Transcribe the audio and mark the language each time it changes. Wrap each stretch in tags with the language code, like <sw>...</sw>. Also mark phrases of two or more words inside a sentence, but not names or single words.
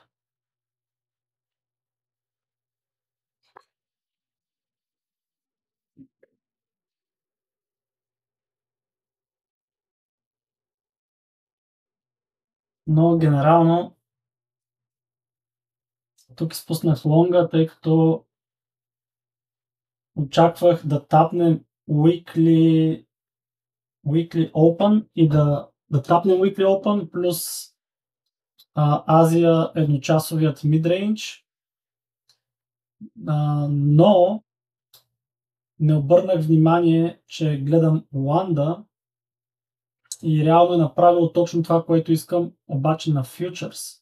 <bg>Но генерално тук изпуснах лонга, тъй като очаквах да тапнем</bg> <en>weekly open</en> <bg>и да тапнем</bg> <en>weekly open</en> <bg>плюс Азия едночасовият midrange, но не обърнах внимание, че гледам Ланда и реално е направил точно това, което искам, обаче на фьючерс.</bg>